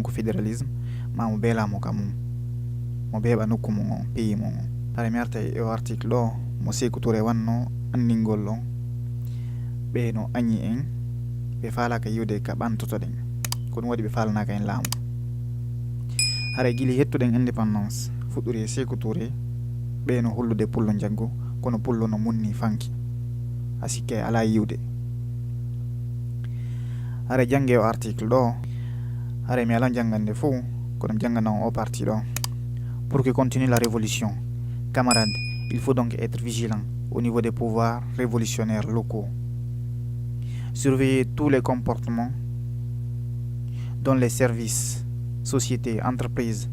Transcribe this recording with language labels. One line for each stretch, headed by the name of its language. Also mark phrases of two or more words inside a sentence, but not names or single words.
Fula: ko fédéralisme ma mo beelamo ka mum mo beeɓa nokku mum on pays mum on hara mi arta e o article ɗo mo Sékou Touré wanno andingol ɗon ɓe no añi en ɓe falaka yiwde ka ɓantotoɗen ko ɗum waɗi ɓe falanaka en laamu haray guili hettuɗen indépendance fuɗɗori e Sékou Touré ɓe no hollude pullo jaggo kono pullo no munni fanki a sikke ala yiwde haray jangge o article ɗo haray mi ala jangande fou kono jangana on o partie ɗo
French: pour que continue la révolution camarades il faut donc être vigilant au niveau des pouvoirs révolutionnaires locaux surveiller tous les comportements dans les services, sociétés, entreprises.